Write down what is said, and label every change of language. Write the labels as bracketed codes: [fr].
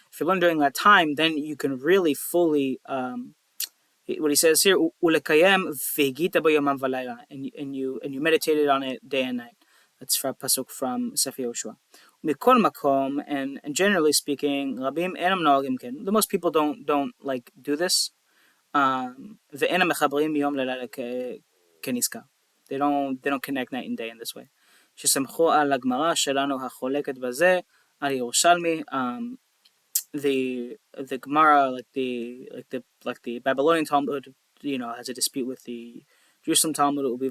[en] If you learn during that time, then you can really fully what he says here, [he] ulekayem v'higita b'yomam v'layla, [en] and you meditated on it day and night. That's from pasuk from Sefer Yoshua. [he] Mikol makom, [en] and generally speaking, [he] rabim enam noagim ken. [en] The most people don't like do this. [he] Ve'enam mechabrim yom lelayla keniska. [en] They don't connect night and day in this way. [he] שסמכו על הגמרא שלנו החולקת בזה על ירושלמי. [en] The Gemara, like the Babylonian Talmud, has a dispute with the Jerusalem Talmud.